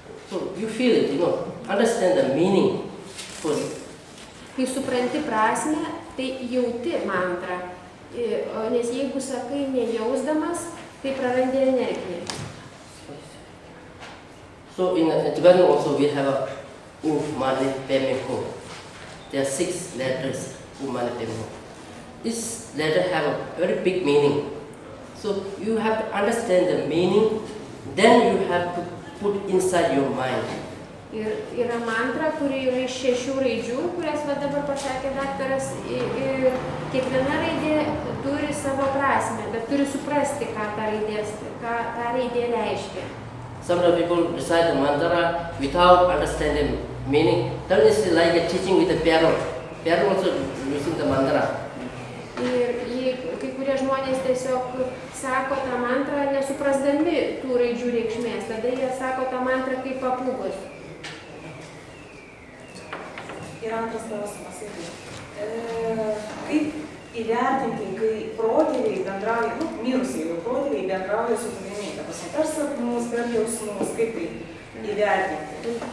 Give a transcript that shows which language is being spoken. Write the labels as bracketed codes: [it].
[en] So you feel it, understand the meaning first. [lt] Kai supranti prasmę, tai jauti mantrą. Nes jeigu sakai nejausdamas, tai prarandi energiją. [en] So in Tibetan also we have a umane pemeho. There are 6 letters, umane pemeho. This letter have a very big meaning. So you have to understand the meaning, then you have to put inside your mind. [lt] Ir yra mantra, kuri yra iš 6 raidžių, kurias dabar pasakė daktaras, ir kiekviena raidė turi savo prasmę, bet turi suprasti, ką ta raidė reiškia. [en] Some people recite the mantra without understanding meaning. That is like a teaching with a parrot. Parrot also using the mantra. [lt] Ir kai kurie žmonės tiesiog sako tą mantrą nesuprasdami tų raidžių reikšmės, tada jie sako tą mantrą kaip papūgos. Ir antras klausimas. Kaip įvertinti, kai protėviai bendrauja, mirusieji jau protėviai bendrauja su tavimi, per sapnus, per jausmus, kaip tai įvertinti?